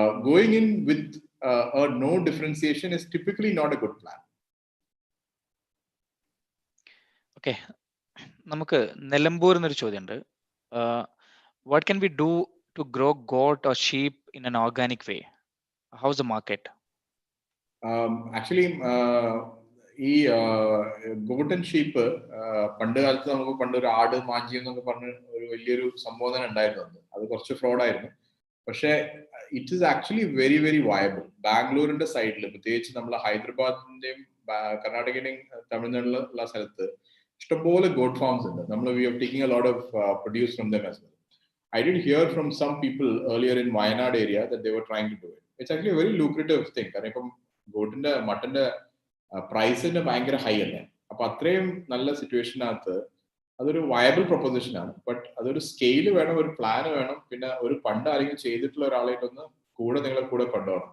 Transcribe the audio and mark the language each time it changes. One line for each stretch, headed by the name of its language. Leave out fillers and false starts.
English: Going in with a no differentiation is typically not a good plan.
Malayalam: Okay. നമുക്ക് നിലമ്പൂർ എന്നൊരു ചോദ്യമുണ്ട്.
English: What can we do to grow goat or sheep in an organic way? How's the market?
Malayalam: Actually, ഈ goat and sheep പണ്ട് കാലത്ത് നമുക്ക് പണ്ടൊരു ആട് മാഞ്ചി എന്നൊക്കെ പറഞ്ഞ് ഒരു വലിയൊരു സംബോധന ഉണ്ടായിരുന്നു. അത് കുറച്ച് ഫ്രോഡായിരുന്നു. പക്ഷേ
English: It is actually very very viable.
Malayalam: ബാംഗ്ലൂരിന്റെ സൈഡിൽ, പ്രത്യേകിച്ച് നമ്മൾ ഹൈദരാബാദിന്റെയും കർണാടകയുടെയും തമിഴ്നാട്ടിലുള്ള സ്ഥലത്ത് ഇഷ്ടംപോലെ goat farms ഉണ്ട്.
English: we are taking a lot of produce from them as well. I did hear from some people earlier in Wayanad area that they were trying to do it. It's actually a very lucrative thing.
Malayalam: കാരണം ഇപ്പം ഗോട്ടിന്റെ മട്ടന്റെ പ്രൈസിന്റെ ഭയങ്കര high അല്ലേ. അപ്പൊ അത്രയും നല്ല സിറ്റുവേഷനകത്ത് അതൊരു viable proposition ആണ്. But അതൊരു സ്കെയില് വേണം, ഒരു പ്ലാൻ വേണം, പിന്നെ ഒരു പണ്ട് ആരെങ്കിലും ചെയ്തിട്ടുള്ള ഒരാളായിട്ടൊന്ന് നിങ്ങളെ കൂടെ കൊണ്ടുപോകണം.